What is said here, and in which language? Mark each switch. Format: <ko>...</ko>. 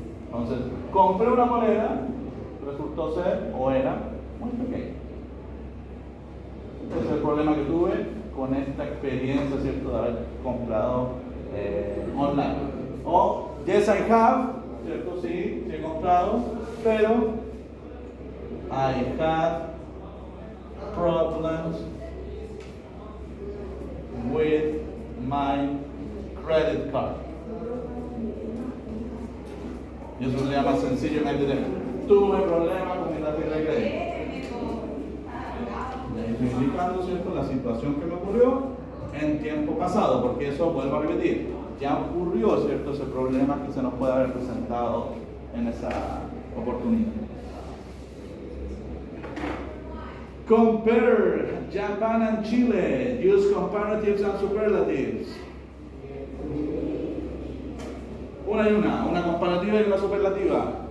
<es>Entonces, compré una polera, resultó ser o era muy pequeño. Ese es el problema que tuve con esta experiencia, ¿cierto?, de haber comprado online.</es> <en>O, yes I have,</en> <es>¿cierto? Sí, he comprado, pero</es> <en>I had problems with my credit card.</en> <es>Y eso se llama sencillamente tuve problemas con mi tarjeta de crédito. Y estoy indicando, ¿cierto?, la situación que me ocurrió en tiempo pasado, porque eso, vuelvo a repetir, ya ocurrió, ¿cierto?, ese problema que se nos puede haber presentado en esa oportunidad.</es> <en>Compare Japan and Chile. Use comparatives and superlatives.</en> <es>Una y una comparativa y una superlativa.</es>